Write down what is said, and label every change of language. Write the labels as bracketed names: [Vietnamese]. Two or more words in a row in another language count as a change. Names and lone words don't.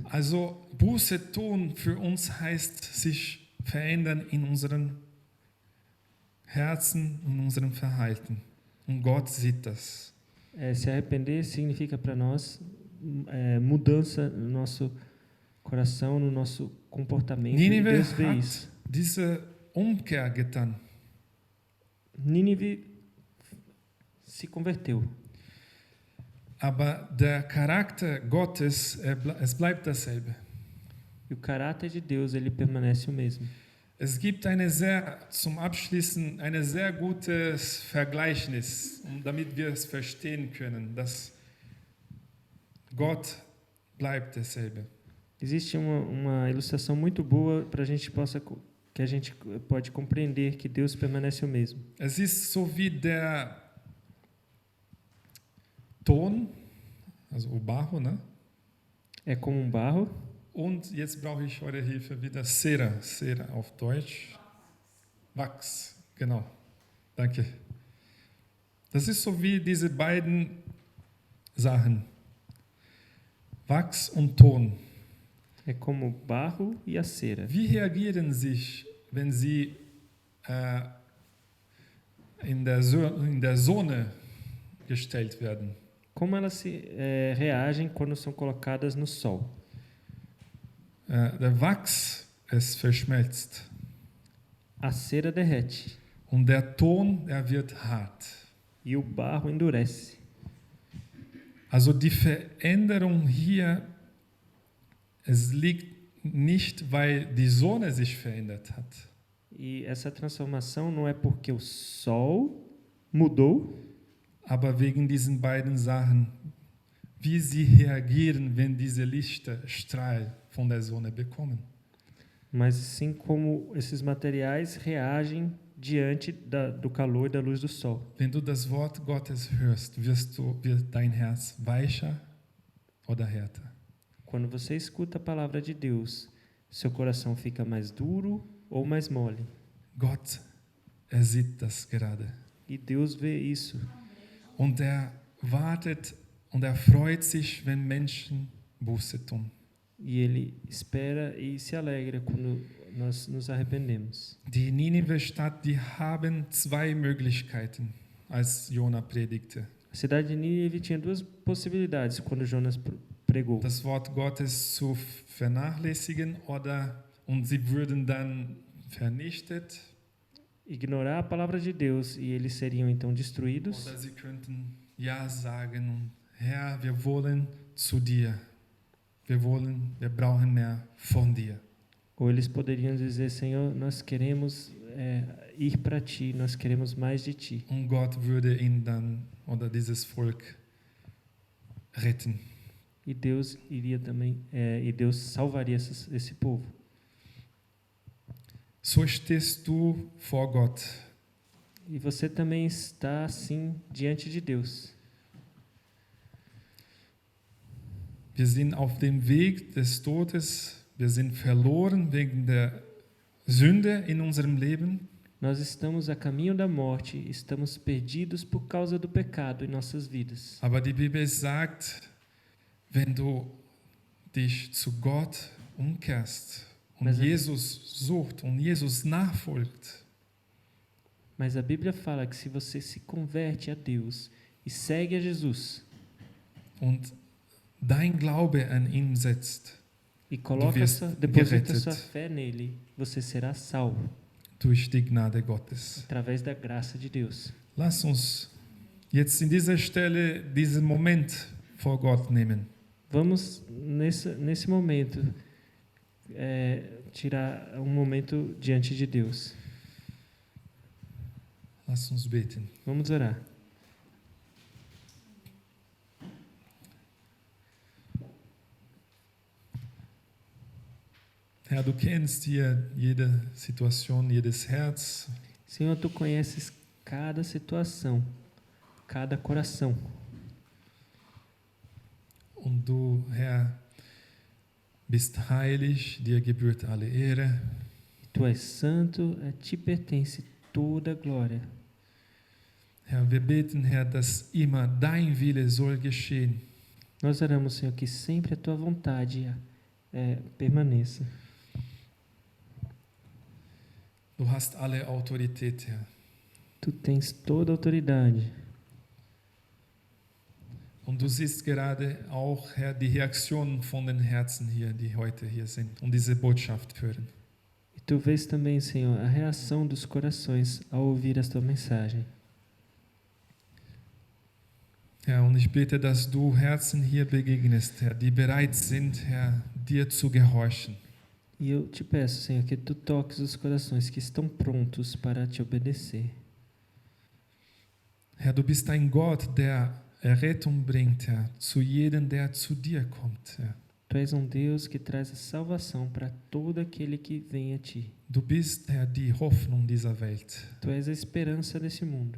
[German] Also Buße tun für uns heißt sich verändern in unseren Herzen und unserem Verhalten. Und Gott sieht das. [Portuguese] Se arrepender significa para nós mudança no nosso coração, no nosso comportamento. E Ninive Deus vê [German] hat [Portuguese] isso. [German] diese Umkehr getan. [Portuguese] Nínive se converteu. [German] Aber der Charakter Gottes, es bleibt dasselbe. [Portuguese] E o caráter de Deus, ele permanece o mesmo. [German] Es gibt zum Abschließen ein sehr gutes Vergleichnis, damit wir es verstehen können, dass Gott bleibt dasselbe. [Portuguese] Existe uma ilustração muito boa para que a gente pode compreender que Deus permanece o mesmo. [German] Es ist so wie der Ton, also [Portuguese] o barro, ne? É como um barro. [German] Und jetzt brauche ich eure Hilfe wieder. Cera auf Deutsch. Wachs, genau. Danke. Das ist so wie diese beiden Sachen. Wachs und Ton. [Portuguese] É como o barro e a cera. [German] Wie reagieren sie, wenn sie in der Sonne gestellt werden? [Portuguese] Como elas reagem quando são colocadas no sol? [German] Der Wachs, es verschmelzt. [Portuguese] A cera derrete. [German] Und der Ton, er wird hart. [Portuguese] E o barro endurece. [German] Also die Veränderung hier Es liegt nicht, weil die Sonne sich verändert hat, [Portuguese] E essa transformação não é porque o sol mudou, [German] aber wegen diesen beiden Sachen, wie sie reagieren, wenn diese Lichtstrahl von der Sonne bekommen. [Portuguese] mas sim como esses materiais reagem diante do calor e da luz do sol. [German] Wenn du das Wort Gottes hörst, wird dein Herz weicher oder härter. [Portuguese] Quando você escuta a palavra de Deus, seu coração fica mais duro ou mais mole. [German] Gott, sieht das gerade. [Portuguese] E Deus vê isso. [German] Und wartet und freut sich, wenn Menschen Buße tun. [Portuguese] E Ele espera e se alegra quando nós nos arrependemos. [German] Die Ninive-Stadt, die haben zwei Möglichkeiten, als Jona predigte. [Portuguese] A cidade de Nínive tinha duas possibilidades quando Jonas pregou. [German] Das Wort Gottes zu vernachlässigen und sie würden dann vernichtet. [Portuguese] Ignorar a palavra de Deus e eles seriam então destruídos. [German] Oder sie könnten Ja sagen und Herr, wir wollen zu dir. Wir brauchen mehr von dir. [Portuguese] Ou eles poderiam dizer, Senhor, nós queremos ir para Ti, nós queremos mais de Ti. [German] Und Gott würde ihn dann oder dieses Volk retten. [Portuguese] E Deus iria também, e Deus salvaria esse povo. [German] So stehst du vor Gott. [Portuguese] E você também está assim diante de Deus. [German] Wir sind auf dem Weg des Todes. Wir sind verloren wegen der Sünde in unserem Leben. [Portuguese] Nós estamos a caminho da morte, estamos perdidos por causa do pecado em nossas vidas. [German] Aber die Bibel sagt, wenn du dich zu Gott umkehrst und Jesus sucht und Jesus nachfolgt, [Portuguese] mas a Bíblia fala que se você se converte a Deus e segue a Jesus [German] und dein Glaube an ihn setzt, [Portuguese] e deposita sua fé nele, você será salvo [German] durch die Gnade Gottes. [Portuguese] através da graça de Deus. [German] Lass uns jetzt in dieser Stelle diesen Moment vor Gott nehmen. [Portuguese] Vamos nesse momento tirar um momento diante de Deus. [German] Lass uns beten. [Portuguese] Vamos orar. [German] Herr, du kennst hier jede Situation, jedes Herz. [Portuguese] Senhor, tu conheces cada situação, cada coração. [German] Und du, Herr, bist heilig, dir gebührt alle Ehre. [Portuguese] Tu és santo, a ti pertence toda a glória. [German] Herr, wir beten, Herr, dass immer dein Wille soll geschehen. [Portuguese] Nós oramos, Senhor, que sempre a tua vontade permaneça. [German] Du hast alle Autorität, Herr. [Portuguese] Tu tens toda a autoridade. [German] Und du siehst gerade auch, Herr, die Reaktionen von den Herzen hier, die heute hier sind und diese Botschaft hören. [Portuguese] E tu vês também, Senhor, a reação dos corações ao ouvir a tua mensagem. [German] Herr, und ich bete, dass du Herzen hier begegnest, Herr, die bereit sind, Herr, dir zu gehorchen. [Portuguese] E eu te peço, Senhor, que tu toques os corações que estão prontos para te obedecer. [German] Herr, du bist ein Gott, der Errettung bringt, Herr, zu jedem, der zu dir kommt, Herr. [Portuguese] Tu és Deus que traz a salvação para todo aquele que vem a ti. [German] Du bist, Herr, die Hoffnung dieser Welt. [Portuguese] Tu és a esperança desse mundo.